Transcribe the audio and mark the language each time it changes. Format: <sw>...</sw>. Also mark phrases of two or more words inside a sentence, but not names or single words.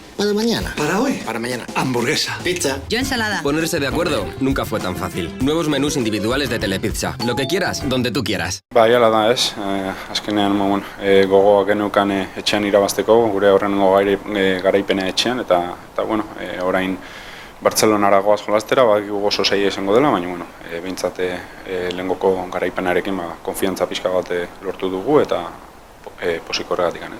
<es>de mañana? ¿Para hoy? Para mañana. Hamburguesa. Pizza. Yo ensalada. Ponerse de acuerdo nunca fue tan fácil. Nuevos menús individuales de Telepizza. Lo que quieras, donde tú quieras.</es> <eu>Bai, ala da, ez. Azkenean, gogoa geneukan etxean irabazteko, gure aurrenengo garaipena etxean, eta bueno, orain Bartzelonara goaz jolastera, badakigu oso zaila izango dela, baina, behintzat lehengoko garaipenarekin konfiantza pixka bat lortu dugu, eta posiko horregatik ganez.</eu>